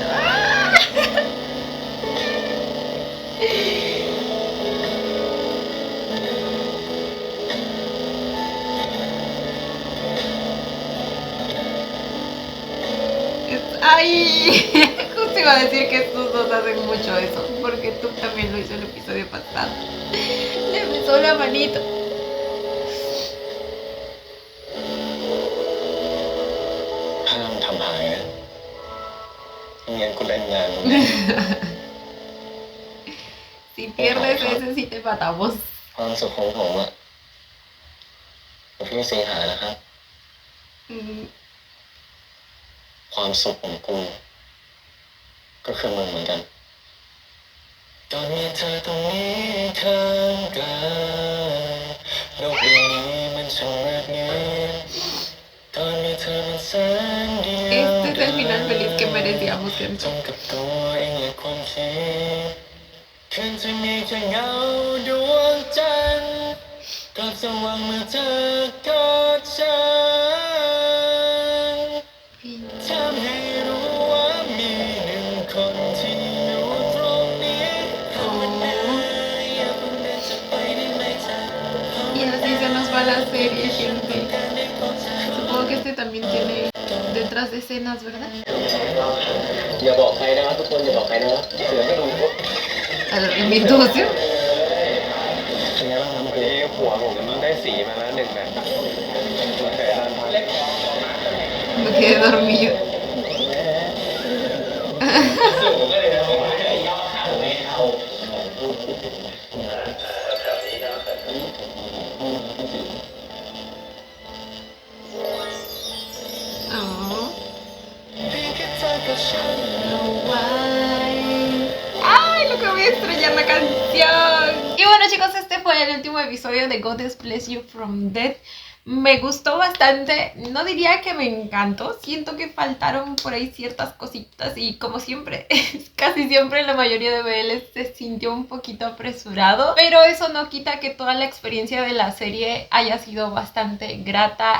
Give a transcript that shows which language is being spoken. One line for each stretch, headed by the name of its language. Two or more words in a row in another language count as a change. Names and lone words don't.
Spanish: ¡Ah! ¡Ay! Justo iba a decir que estos dos hacen mucho eso, porque tú también lo hizo el episodio pasado. Le besó la manito.
Thai: ห้ามทำหายนะไม่งั้นกูเล่นงานมึง
Spanish: Si pierdes ese, sí te matamos.
Thai: ความสุขของผมอะกับพี่สิงหานะครับ Mm, ความสุขของกูก็คือมึงเหมือนกันตอนมีเธอตรงนี้ข้างกายโลกใบนี้มันช่างเรียบเงียบตอนมีเธอมันแสนเดียว
Spanish: Este es el final feliz que merecíamos,
Thai: จ
Spanish: gente.
Thai: งกับตัวเองและความคิดคืนจะมีแค่เงาดวงจันทร์กลับสว่างเมื่อเธอกอดฉัน ทำให้รู้ว่ามีหนึ่งคนที่อยู่ตรงนี้อย่าเพิ่งเดินจากไปได้ไหมเธอ
Spanish: Y así se nos va la serie, gente. Supongo que este también tiene detrás de escenas, ¿verdad?
Thai: อย่าบอกใครนะครับทุกคนอย่าบอกใครนะครับเสือไม่รู้
Spanish: Alargamiento óseo.
Thai: เป็นไงบ้างครับเมื่อกี้หัวผมได้สีมาแล้วหนึ่งแบบแต่ด้านท้าย
Spanish: Me quedé dormido.
Thai: ผมก็เลยเอาไว้ย่อขาไม่เอา Oh. เพียงแค่เธอกับฉัน
Spanish: ¡Ay, lo que voy a extrañar la canción! Y bueno, chicos, este fue el último episodio de God Bless You from Death. Me gustó bastante, no diría que me encantó, siento que faltaron por ahí ciertas cositas y como siempre, casi siempre en la mayoría de BL se sintió un poquito apresurado, pero eso no quita que toda la experiencia de la serie haya sido bastante grata.